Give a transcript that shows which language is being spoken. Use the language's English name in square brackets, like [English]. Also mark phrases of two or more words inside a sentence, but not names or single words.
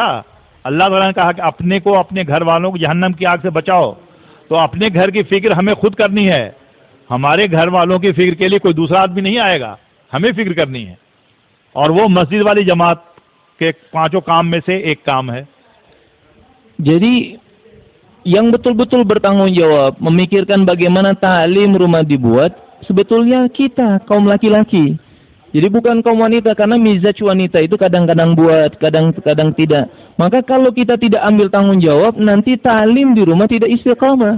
[Hindi] अल्लाह ताला ने कहा कि अपने को अपने घर वालों को जहन्नम की आग से बचाओ, तो अपने घर की फ़िक्र हमें खुद करनी है. हमारे घर वालों की फ़िक्र के लिए कोई दूसरा आदमी नहीं आएगा, हमें फ़िक्र करनी है. और वो मस्जिद वाली जमात के 5 काम में से एक काम है. [Indonesian] Jadi yang betul-betul bertanggung jawab memikirkan bagaimana ta'lim rumah dibuat sebetulnya kita kaum laki-laki. Jadi bukan kaum wanita, karena mizaj wanita itu kadang-kadang buat, kadang-kadang tidak. Maka kalau kita tidak ambil tanggung jawab, nanti ta'lim di rumah tidak istiqamah.